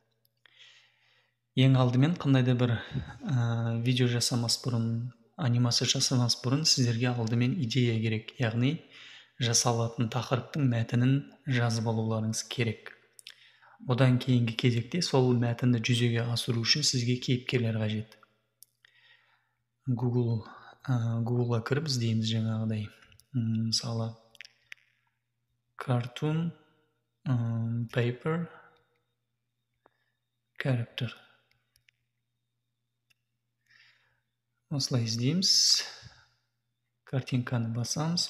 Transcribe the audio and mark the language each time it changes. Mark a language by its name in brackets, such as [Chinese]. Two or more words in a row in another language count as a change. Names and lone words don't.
[Kazakh] Ең алдымен қандай да бір видео жасамас бұрын, анимация жасамас бұрын сіздерге алдымен идея керек, яғни жасалатын тақырыптың мәтінін жазып алуларыңыз керек. Одан кейінгі кезекте сол мәтінді жүзеге асыру үшін сізге кейіпкерлер қажет. Google'a кіріп іздейміз жаңағыдай. [English] Мысалы cartoon, paper, character. [Kazakh] Осылай іздейміз. Картинканы басамыз.